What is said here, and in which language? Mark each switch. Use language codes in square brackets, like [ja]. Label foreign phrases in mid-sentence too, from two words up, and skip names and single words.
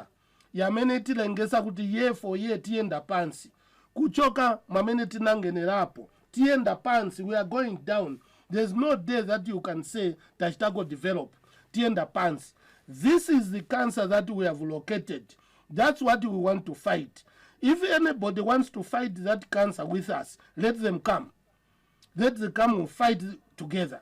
[ny] Yamene tilengesa kuti yefo ye tienda pansi. Kuchoka mamene tinangenerapo. Tienda pansi, [en] we are going down. There's no day that you can say Tashtago develop. [ny] Tienda pansi. [en] This is the cancer that we have located. That's what we want to fight. If anybody wants to fight that cancer with us, let them come. Let them come and fight together.